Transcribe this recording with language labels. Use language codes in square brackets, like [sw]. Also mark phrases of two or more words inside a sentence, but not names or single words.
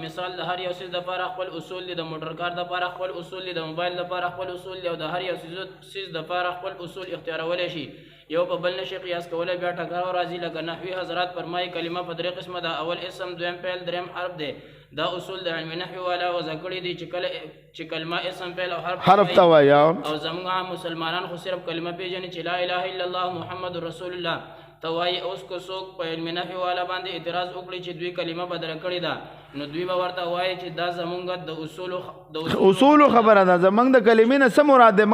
[ps] مثال د هر یو څیز لپاره خپل اصول دي، د موټر کار لپاره خپل اصول دي، د موبایل لپاره خپل اصول دي، او د هر یو څیز لپاره خپل اصول اختیارولای شي، یو په بل نشي قیاس کولای. بیا ټکراو راځي. لکه نحوي حضرات فرمایي کلمه په درې قسمه ده، اول اسم، دویم فعل، دریم حرف دی. دا اصول د علم نحو والا وضع کړي دي چې کلمه اسم فعل او حرف ته وایي. او زموږ مسلمانان خو صرف کلمه پیژني چې [ar] لا اله الا الله محمد رسول الله [ps] توای. اوس کو څوک په علم نحو والا باندې اعتراض وکړي چې دوی کلمه بدل کړې ده، نو دوی به ورته وایي چې دا زمونږ د اصول خبره ده. زمونږ د کلمې نه څه مراد دی؟